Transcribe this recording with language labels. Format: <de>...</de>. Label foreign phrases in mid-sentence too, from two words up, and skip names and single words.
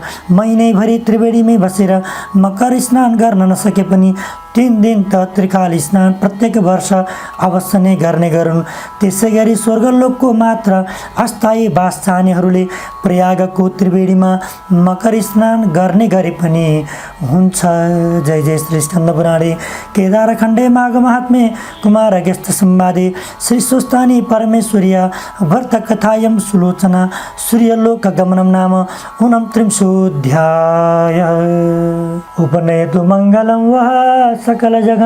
<ne>महिनैभरि त्रिवेणीमै बसेर मकर स्नान गर्न नसके पनि 3 दिन त त्रिकाल स्नान प्रत्येक वर्ष अवश्य नै गर्ने गरून्। त्यसै गरी स्वर्गलोकको मात्र अस्थायी वास चाहनेहरूले प्रयागको त्रिवेणीमा मकर स्नान गर्ने गरे पनि हुन्छ।</ne> <sa>जय जय श्री स्कन्द पुराणे केदारखण्डे माघ महात्म्ये कुमार अगस्त्य संवादे श्री स्वस्थानी परमेश्वर्या व्रत कथायं सुलोचना सूर्यलोक गमनं नाम 29 उपनयतु मंगलं वः सकल जगन</sa>